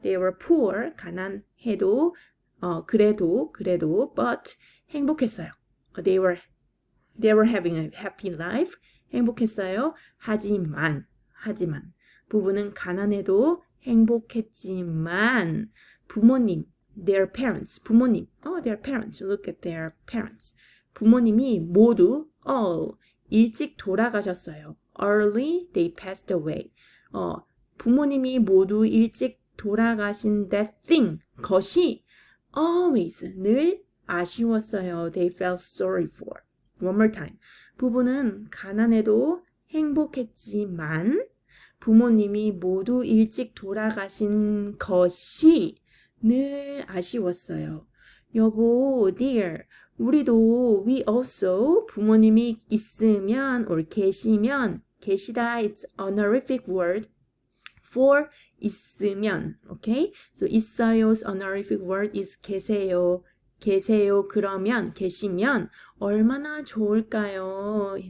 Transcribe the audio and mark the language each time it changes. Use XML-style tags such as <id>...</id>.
<en>They were poor,</en> <ko>가난해도, 그래도,</ko> <en>but</en> <ko>행복했어요.</ko> <en>They were having a happy life.</en> <ko>행복했어요. 하지만. 부부는 가난해도 행복했지만 부모님, their parents, 부모님,</ko> <en>their parents, look at their parents.</en> <ko>부모님이 모두 all 일찍 돌아가셨어요.</ko> <en>Early, they passed away.</en> <ko>부모님이 모두 일찍 돌아가신</ko> <en>that thing,</en> <ko>것이</ko> <en>always,</en> <ko>늘 아쉬웠어요.</ko> <en>They felt sorry for. One more time.</en> <ko>부부는 가난해도 행복했지만 부모님이 모두 일찍 돌아가신 것이 늘 아쉬웠어요. 여보,</ko> <en>dear,</en> <ko>우리도</ko> <en>we also</en> <ko>부모님이 있으면</ko> <en>or</en> <ko>계시면 계시다</ko> <en>it's honorific word for 있으면. Okay? So 있어요's honorific word is 계세요.</en> <ko>계세요 그러면 계시면 얼마나 좋을까요?</ko>